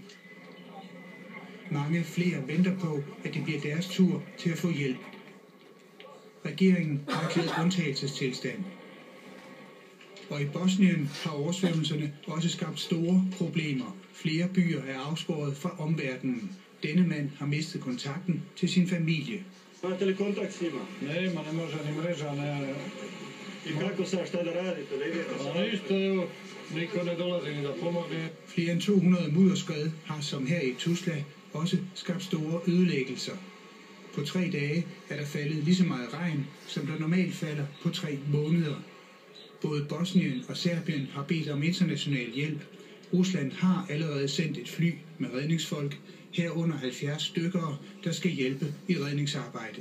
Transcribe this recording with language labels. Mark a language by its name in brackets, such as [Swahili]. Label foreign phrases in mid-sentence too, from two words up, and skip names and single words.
[Danish] Mange flere venter på, at det bliver deres tur til at få hjælp. Regeringen har erklæret undtagelsestilstand. Og i Bosnien har oversvømmelserne også skabt store problemer. Flere byer er afskåret fra omverdenen. Denne mand har mistet kontakten til sin familie. [Bosnian] Imate li kontakt s njima? Nema, ne može ni mreža, ne. I kako sad, šta da radite? Da idete sa... Ništa, evo, niko ne dolazi ni da pomogne. [Danish] Flere end 200 mudderskred har, som her i Tuzla, også skabt store ødelæggelser. På 3 dage er der faldet lige så meget regn, som der normalt falder på 3 måneder. Både Bosnien og Serbien har bedt om international hjælp. Rusland har allerede sendt et fly med redningsfolk, herunder 70 stykker, der skal hjælpe i redningsarbejdet.